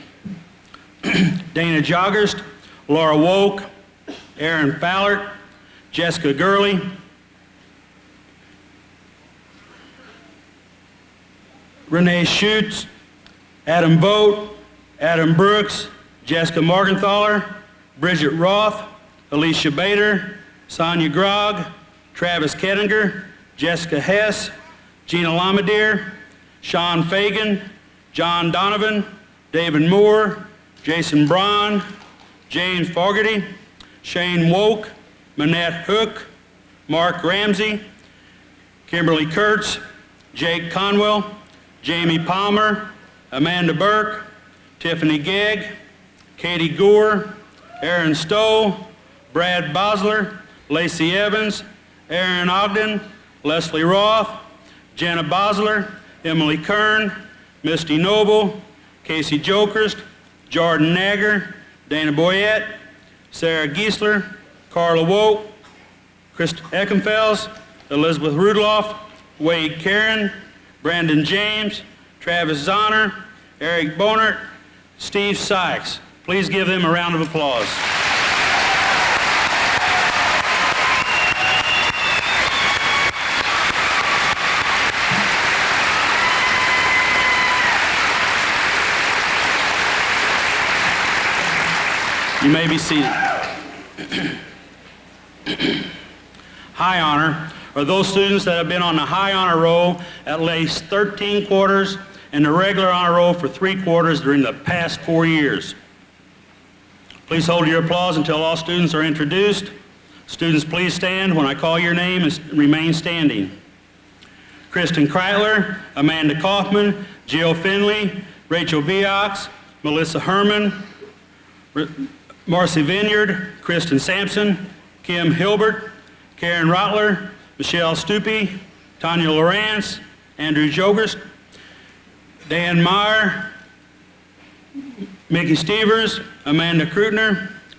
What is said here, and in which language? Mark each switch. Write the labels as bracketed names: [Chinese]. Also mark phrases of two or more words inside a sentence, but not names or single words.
[English] Dana Joggers, Laura Woke, Aaron Fallert, Jessica Gurley, Renee Schutz, Adam Vogt, Adam Brooks, Jessica Morgenthaler, Bridget Roth, Alicia Bader, Sonia Grog, Travis Kettinger, Jessica Hess, Gina Lamadier, Sean Fagan, John Donovan, David Moore, Jason Braun, James Fogarty, Shane Woke, Manette Hook, Mark Ramsey, Kimberly Kurtz, Jake Conwell, Jamie Palmer, Amanda Burke, Tiffany Gegg, Katie Gore, Aaron Stowe, Brad Bosler, Lacey Evans, Aaron Ogden, Leslie Roth, Jenna Bosler, Emily Kern, Misty Noble, Casey Jokerst, Jordan Nagger, Dana Boyette, Sarah Giesler, Carla Woke, Krista Eckenfels, Elizabeth Rudloff, Wade Karen, Brandon James, Travis Zahner, Eric Bonert, Steve Sykes. Please give them a round of applause. You may be seated. High honor are those students that have been on the high honor roll at least 13 quarters and the regular honor roll for 3 quarters during the past 4 years. Please hold your applause until all students are introduced. Students, please stand when I call your name and remain standing. Kristen Kreitler, Amanda Kaufman, Jill Finley, Rachel Viox, Melissa Herman, Marcy Vineyard, Kristen Sampson, Kim Hilbert, Karen Rottler, Michelle Stupi, Tanya Lawrence, Andrew Jogerst, Dan Meyer, Mickey Stevers, Amanda Kreitner,